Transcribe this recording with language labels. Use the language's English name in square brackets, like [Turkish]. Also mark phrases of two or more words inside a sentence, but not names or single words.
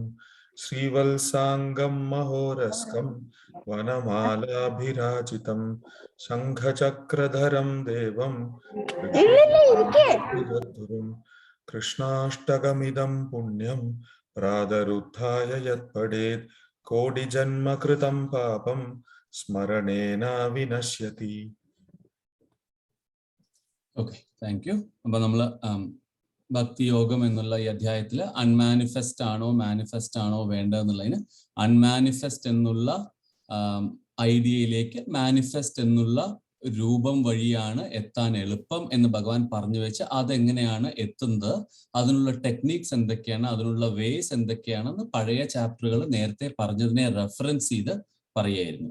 [Sanskrit] श्रीवत्साङ्गं महोरस्कं वनमालाभिराजितं शङ्खचक्रधरं देवं जगद्गुरुम्। कृष्णाष्टकमिदं पुण्यं प्रातरुत्थाय यत्पठेत् कोटिजन्मकृतं पापं സ്മരണേന വിനശ്യതി. [English] okay, thank you. [Malayalam] അപ്പൊ നമ്മള് ഭക്തിയോഗം എന്നുള്ള ഈ അധ്യായത്തിൽ അൺമാനിഫെസ്റ്റ് ആണോ മാനിഫെസ്റ്റ് ആണോ വേണ്ടതെന്നുള്ളതിന് അൺമാനിഫെസ്റ്റ് എന്നുള്ള ഐഡിയയിലേക്ക് മാനിഫെസ്റ്റ് എന്നുള്ള രൂപം വഴിയാണ് എത്താൻ എളുപ്പം എന്ന് ഭഗവാൻ പറഞ്ഞു വെച്ച് അതെങ്ങനെയാണ് എത്തുന്നത്, അതിനുള്ള ടെക്നിക്സ് എന്തൊക്കെയാണ്, അതിനുള്ള വേസ് എന്തൊക്കെയാണെന്ന് പഴയ ചാപ്റ്ററുകൾ നേരത്തെ പറഞ്ഞതിനെ റെഫറൻസ് ചെയ്ത് പറയായിരുന്നു.